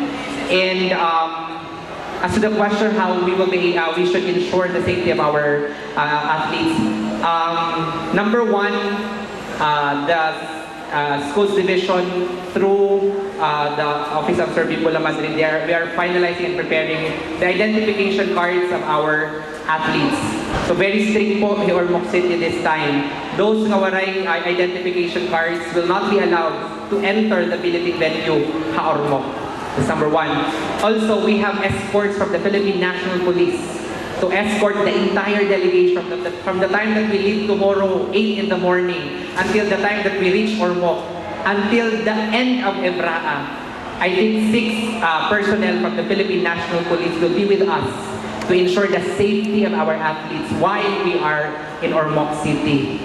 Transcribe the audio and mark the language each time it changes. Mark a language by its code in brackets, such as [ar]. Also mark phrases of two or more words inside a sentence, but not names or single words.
[en] And as to the question how we should ensure the safety of our athletes, number one, the schools division through the Office of Sir Bimbola Madrid, we are finalizing and preparing the identification cards of our athletes. So very strict po in Ormoc City this time. Those ngawaray identification cards will not be allowed to enter the billeting venue ha Ormoc. That's number one. Also, we have escorts from the Philippine National Police to escort the entire delegation from the time that we leave tomorrow, 8 in the morning, until the time that we reach Ormoc, until the end of EBRAA. I think 6 personnel from the Philippine National Police will be with us to ensure the safety of our athletes while we are in Ormoc City.